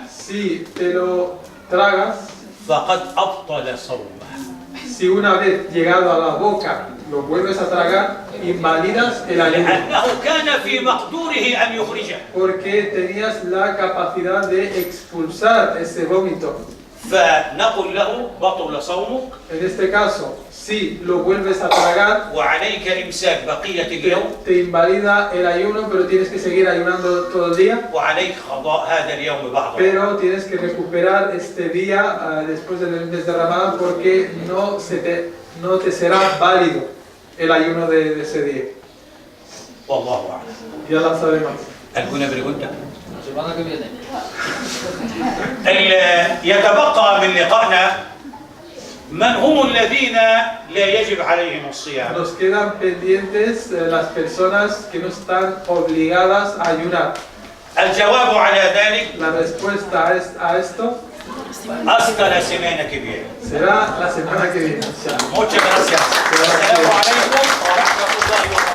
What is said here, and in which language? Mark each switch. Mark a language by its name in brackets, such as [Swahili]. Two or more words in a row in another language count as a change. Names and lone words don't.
[Spanish] Si te lo tragas, [Arabic] فقد أبطل صومه. [Spanish] si una vez llegado a la boca lo vuelves a tragar, invalidas el ayuno. [Arabic] لأنه كان في مقدوره أن يخرجه. [Spanish] Porque tenías la capacidad de expulsar ese vómito. [Arabic] فنقول له بطل صومك [Spanish] En este caso, si lo vuelves a tragar, [Arabic] وعليك إمساك بقية اليوم [Spanish] te invalida el ayuno, pero tienes que seguir ayunando todo el día. [Arabic] وعليك قضاء هذا اليوم بعضه. [Spanish] Pero tienes que recuperar este día después del mes de Ramadán, porque no te será válido el ayuno de ese día. [Arabic] والله أعلم. [Spanish] Ya lo sabemos. ¿Alguna pregunta? La semana que viene. [Arabic] يتبقى من لقائنا من هم الذين لا يجب عليهم الصيام. [Spanish] Nos quedan pendientes las personas que no están obligadas a ayunar. [Arabic] الجواب على ذلك [Spanish] La respuesta a esto hasta la semana que viene. será la semana que viene. Muchas gracias. [Arabic] السلام عليكم ورحمة الله وبركاته.